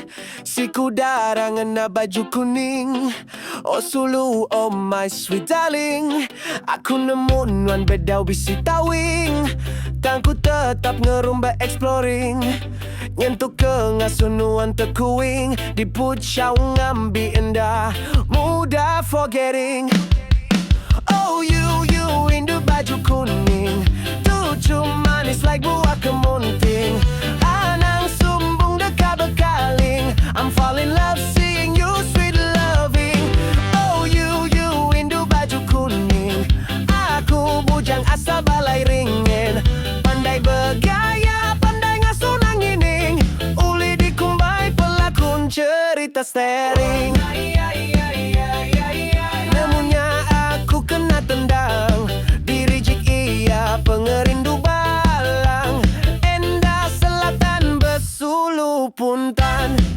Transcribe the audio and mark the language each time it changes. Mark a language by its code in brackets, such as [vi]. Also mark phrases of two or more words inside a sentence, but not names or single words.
[iba] Si kudarangan na baju kuning, oh sulu oh [en] my sweet darling. [iba] Aku nemu nuan bedau bisi tawing, kan ku tetap ngerumba exploring. Nyentuh ke ngasuh nuan tekuing, di pucau ngambi indah, mudah forgetting. [en] Oh you [iba] indu baju kuning, tujuh manis like buah kemunting. Anang sumbung dekat bekaling, [en] I'm fall in love seeing you sweet loving. Oh you [iba] indu baju kuning, aku bujang asal balai ringin. Pandai bergaya, pandai ngasuh nangining, uli dikumbai pelakon cerita stering. Tendang diri jik iya pengerindu balang, endah selatan bersulu puntan.